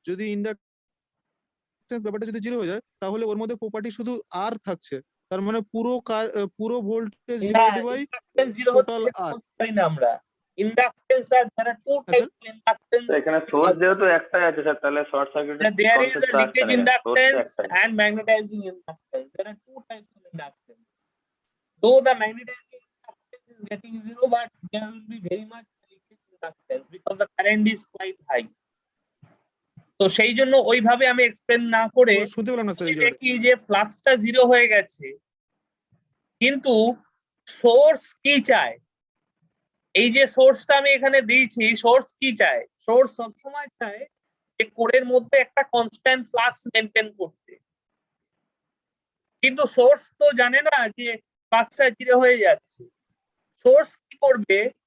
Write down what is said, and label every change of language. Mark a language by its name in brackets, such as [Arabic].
[Bangla] যদি ইন্ডাকটেন্স ব্যাপারটা যদি 0 হয়ে যায়, তাহলে ওর মধ্যে প্রপার্টি শুধু আর থাকছে, তার মানে পুরো ভোল্টেজ ডিভাইডেড বাই টোটাল আর। আমরা inductance আর [English] there are two types of inductance. [Bangla] এখানে সোর্স যেহেতু একটাই আছে স্যার, তাহলে short circuit [English] There is a leakage inductance and magnetizing inductance. There are two types of inductance. Though the magnetizing inductance is getting 0, but there will be very much leakage inductance because the current is quite high. [Bangla] তো সেই জন্য ওইভাবে আমি explain না করে শুনতে পেলাম না স্যার, দেখি যে ফ্লাক্সটা 0 হয়ে গেছে, কিন্তু সোর্স কি চায়? এই যে সোর্সটা আমি এখানে দিয়েছি, সোর্স কি চায়? সোর্স সবসময় চায় যে কোরের মধ্যে একটা কনস্ট্যান্ট ফ্লাক্স মেনটেন করতে, কিন্তু সোর্স তো জানে না যে ফ্লাক্সটা 0 হয়ে যাচ্ছে। সোর্স কি করবে?